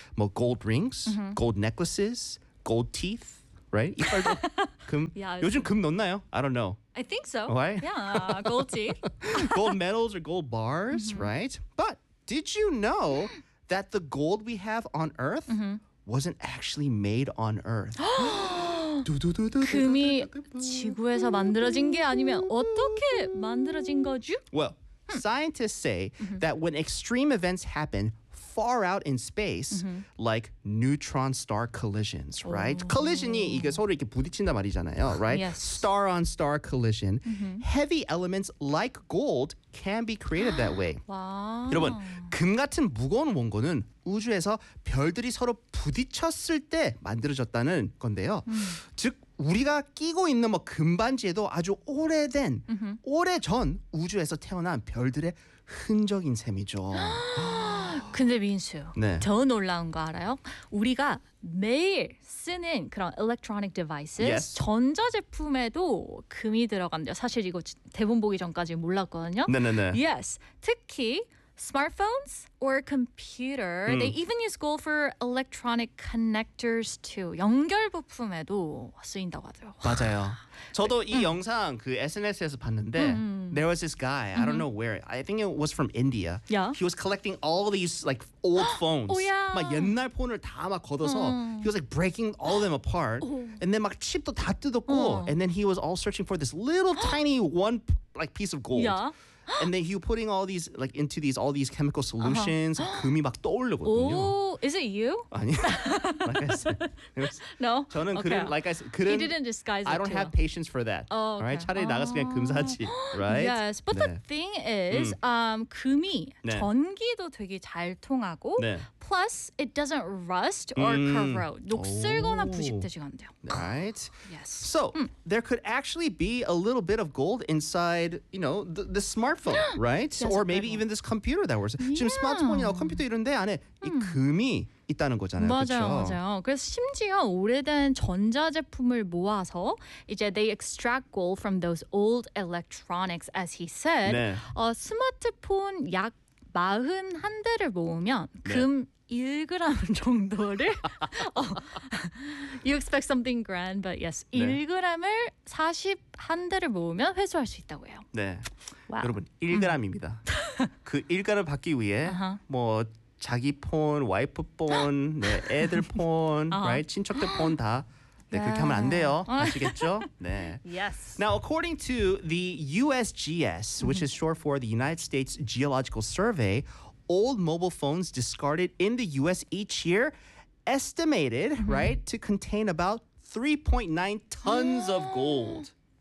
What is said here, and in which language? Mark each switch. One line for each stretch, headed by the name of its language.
Korean: 뭐
English: gold rings, gold necklaces, gold teeth, right?
Korean: 이빨도 금
English: yeah,
Korean: 요즘 금 넣나요?
English: I don't know. I think so. Right? Yeah, gold teeth. Gold medals or gold bars, right? But did you know that the gold we have on Earth wasn't actually made on Earth.
Korean: 금이 지구에서 만들어진 게 아니면 어떻게 만들어진 거죠?
English: Well, scientists say that when extreme events happen far out in space, like neutron star collisions, right?
Korean: Collision이 이게 서로 이렇게 부딪힌다 말이잖아요,
English: right? Yes. Star on star collision. Heavy elements like gold can be created that way.
Korean: 와. 여러분, 금 같은 무거운 원고는 우주에서 별들이 서로 부딪혔을 때 만들어졌다는 건데요. 즉 우리가 끼고 있는 뭐 금반지에도 아주 오래된 오래전 우주에서 태어난 별들의 흔적인 셈이죠. 근데 민수, 네. 더 놀라운 거 알아요? 우리가 매일 쓰는 그런
English: electronic devices, yes.
Korean: 전자제품에도 금이 들어간대요. 사실 이거 대본 보기 전까지 몰랐거든요. 네네네.
English: Yes.
Korean: 특히
English: smartphones or computer, they even use gold for electronic connectors too.
Korean: 연결 부품에도 쓰인다고 하더라고요. 맞아요. 저도 이 영상 그 SNS에서 봤는데
English: there was this guy, I don't know where, I think it was from India. Yeah. He was collecting all these like old phones. Oh, yeah.
Korean: 막 옛날 폰을 다 막 걷어서
English: he was like breaking all of them apart. And then
Korean: 막 칩도 다 뜯었고
English: and then he was all searching for this little tiny one like piece of gold. Yeah. And then he was putting all these like into these all these chemical solutions.
Korean: Uh-huh. 금이 막 떠오르거든요.
English: Oh, is it you?
Korean: 아니요.
English: Like I said, no.
Korean: 저는
English: okay. 그런 like I said,
Korean: 그런.
English: He didn't disguise it. I don't have patience for that. Oh, okay. Right?
Korean: 차라리 나가서 그냥 금 사지.
English: Right? Yes. But 네. the thing is,
Korean: 금이 네. 전기도 되게 잘 통하고. 네.
English: Plus, it doesn't rust or corrode.
Korean: 녹슬거나 부식되지가 안 돼요.
English: Right. Yes. So there could actually be a little bit of gold inside, you know, the smartphone, right? Yes, or maybe even this computer that we're yeah.
Korean: 지금 스마트폰이나 컴퓨터 이런데 안에 이 금이 있다는 거잖아요. 맞아요, 그렇죠? 맞아요. 그래서 심지어 오래된 전자제품을 모아서 이제
English: they extract gold from those old electronics, as he said.
Korean: 네. 스마트폰 약 마흔 한 대를 모으면 금 네. 1g 정도를
English: you expect something grand, but yes, 네.
Korean: 1g을 41 대를 모으면 회수할 수 있다고 해요. 네,
English: wow.
Korean: 여러분 1g입니다. 그 1g을 받기 위해 뭐 자기 폰, 와이프 폰, 네, 애들 폰,
English: right?
Korean: 친척들 폰 다 네, 그렇게 하면 안 돼요. 아시겠죠? 네.
English: Yes. Now, according to the USGS, which is short for the United States Geological Survey, old mobile phones discarded in the U.S. each year estimated, right, to contain about 3.9 tons of gold.